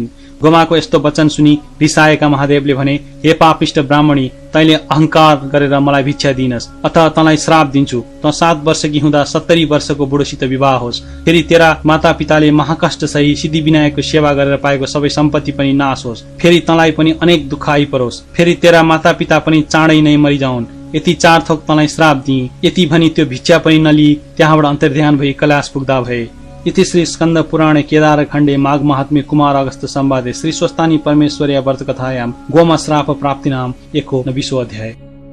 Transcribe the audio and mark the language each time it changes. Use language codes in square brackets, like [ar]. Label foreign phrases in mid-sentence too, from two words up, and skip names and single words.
[ne] गोमाको यस्तो वचन सुनि रिसाएका महादेवले भने, हे पापिष्ट ब्राह्मणी, तैले अहंकार गरेर मलाई भिक्षा दिनस्, अथवा तँलाई श्राप दिन्छु, त 7 वर्षकी हुँदा 70 वर्षको बुढोसित विवाह होस्, फेरि तेरा माता पिताले महाकष्ट सही सिद्धि विनायकको सेवा गरेर पाएको सबै सम्पत्ति पनि नाश होस्, फेरि तँलाई पनि अनेक दुःख आइपरोस्, फेरि तेरा माता पिता पनि चाँडै नै मरिजाउन्, यति 4 थोक तँलाई श्राप दिए। यति भनी त्यो भिक्षा पनि नलिई त्यहाँबाट अन्तर्ध्यान भई कैलाश पुग्दा भए। [sa] इति श्री स्कंद पुराणे केदार खण्डे माघ महात्म्ये कुमार अगस्त संवादे श्री स्वस्तानी परमेश्वर्या व्रत कथायां गोमा श्राप प्राप्तिनाम 19 अध्याय।